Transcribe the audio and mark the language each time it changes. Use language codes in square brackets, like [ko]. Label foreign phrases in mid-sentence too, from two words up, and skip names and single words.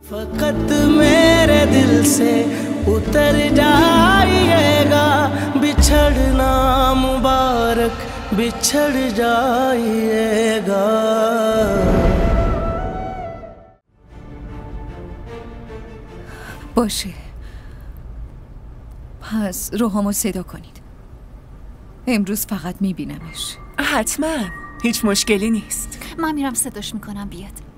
[ur] फकत मेरे दिल से उतर जाइएगा बिछड़ना मुबारक बिछड़ जाइएगा. [fa] باشه پس روحامو صدا کنید. امروز فقط میبینمش. حتما هیچ مشکلی نیست. من میرم صداش میکنم بیاد.